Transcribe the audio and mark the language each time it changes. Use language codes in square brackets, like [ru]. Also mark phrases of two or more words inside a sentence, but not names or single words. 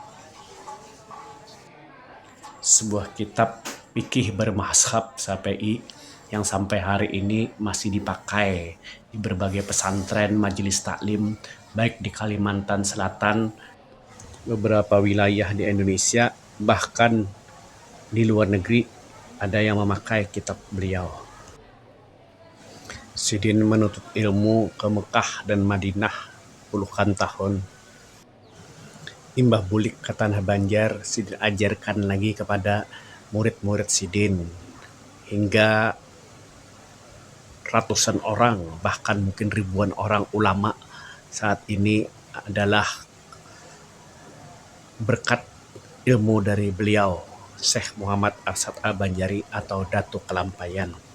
[id] Sebuah kitab fikih bermazhab Syafi'i yang sampai hari ini masih dipakai di berbagai pesantren, majelis taklim, baik di Kalimantan Selatan, beberapa wilayah di Indonesia, bahkan di luar negeri ada yang memakai kitab beliau. Sidin menuntut ilmu ke Mekah dan Madinah puluhan tahun. [bjn] Imbah bulik ke Tanah Banjar, Sidin ajarkan lagi kepada murid-murid Sidin. [id] Hingga ratusan orang, bahkan mungkin ribuan orang ulama saat ini adalah berkat ilmu dari beliau, Syekh Muhammad Arsyad Al-Banjari atau Datuk Kelampayan.